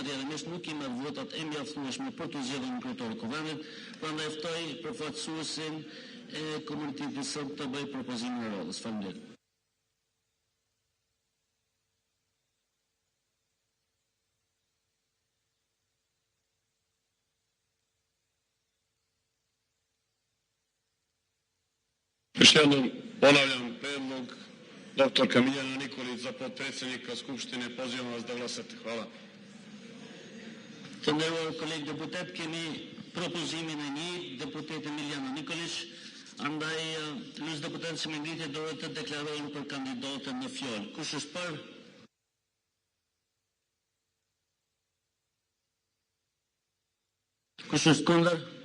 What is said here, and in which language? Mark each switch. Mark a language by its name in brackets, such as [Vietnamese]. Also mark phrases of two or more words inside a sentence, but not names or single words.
[Albanian] Realisht nuk kemi votat e mjaftueshme për të zgjedhur një kryetar të Kuvendit, prandaj ftoj përfaqësuesin e komunitetit serb të bëjë propozimin e radhës. Faleminderit. [Serbian] Još jednom ponavljam predlog doktorka Miljana Nikolić za potpredsjednika Skupštine. Pozivam vas da glasate. Hvala. [Albanian] Të nderuar kolegë deputet, kemi propozimin e një deputeti Miljana Nikolić, andaj lutem deputetët që me ngritje dorë të deklarojnë për kandidatën në fjalë. Kush është për? Kush është kundër?